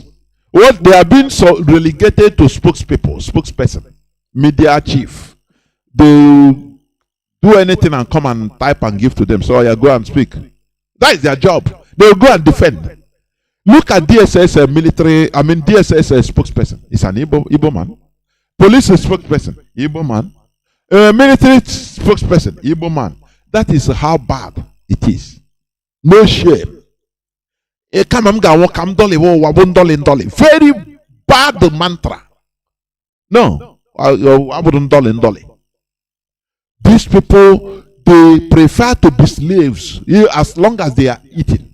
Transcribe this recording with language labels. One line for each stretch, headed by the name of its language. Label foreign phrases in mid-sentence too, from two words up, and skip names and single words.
English: What they are being so relegated to spokesperson, media chief. They do anything and come and type and give to them. So you go and speak. That is their job. They will go and defend. Look at DSS DSS spokesperson. It's an Igbo man. Police spokesperson, Igbo man. Military spokesperson, Igbo man. That is how bad it is. No shame. Very bad mantra. No. These people, they prefer to be slaves as long as they are eating.